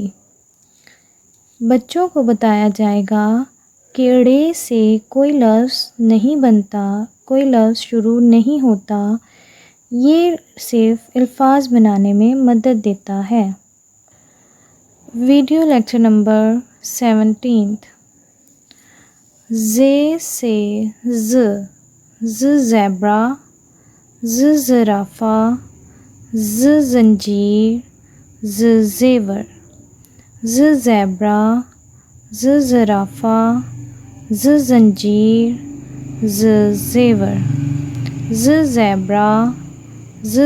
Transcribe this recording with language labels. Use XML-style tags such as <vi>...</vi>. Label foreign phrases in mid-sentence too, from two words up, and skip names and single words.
<hi>बच्चों को बताया जाएगा कि ड़े से कोई लफ्ज़ नहीं बनता, कोई लफ्ज़ शुरू नहीं होता। ये सिर्फ अल्फाज बनाने में मदद देता है। वीडियो लेक्चर नंबर 17। ज़े से ज़ ज़ेब्रा, ज़ ज़राफ़ा, ज़ ज़ंजीर, ज़ ज़ेवर, ज़ ज़ेब्रा, ज़ ज़राफ़ा, ज़ ज़ंजीर, ज़ ज़ेवर, ज़ ज़ेब्रा, ज़</hi>